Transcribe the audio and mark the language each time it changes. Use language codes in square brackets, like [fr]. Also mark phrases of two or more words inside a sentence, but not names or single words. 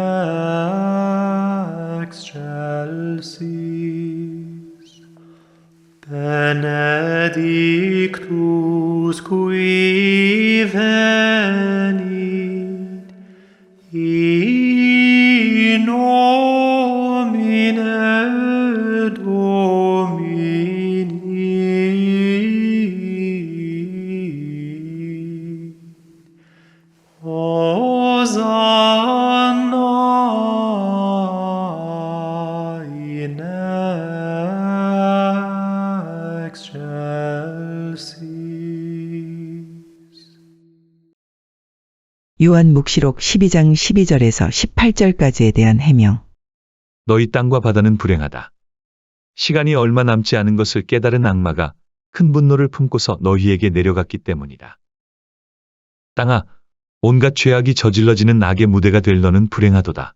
[la] excelsis, benedictus qui venit in nomine Domini. Hosanna in excelsis. [ko] 요한묵시록 12장 12절에서 18절까지에 대한 해명. 너희 땅과 바다는 불행하다. 시간이 얼마 남지 않은 것을 깨달은 악마가 큰 분노를 품고서 너희에게 내려갔기 때문이다. 땅아, 온갖 죄악이 저질러지는 악의 무대가 될 너는 불행하도다.